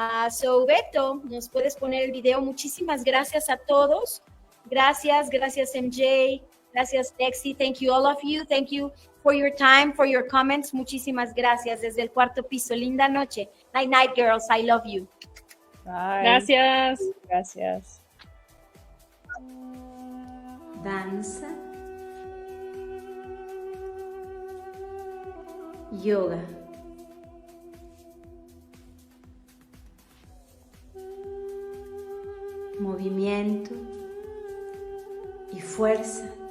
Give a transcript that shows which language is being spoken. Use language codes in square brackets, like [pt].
[es] So Beto, nos puedes poner el video. Muchísimas gracias a todos. Gracias MJ. Gracias Lexie. [en] Thank you all of you. Thank you for your time, for your comments. [es] Muchísimas gracias desde el cuarto piso. Linda noche. [en] Night night girls. I love you. Bye. [es] Gracias. Gracias. Danza, yoga, movimiento y fuerza.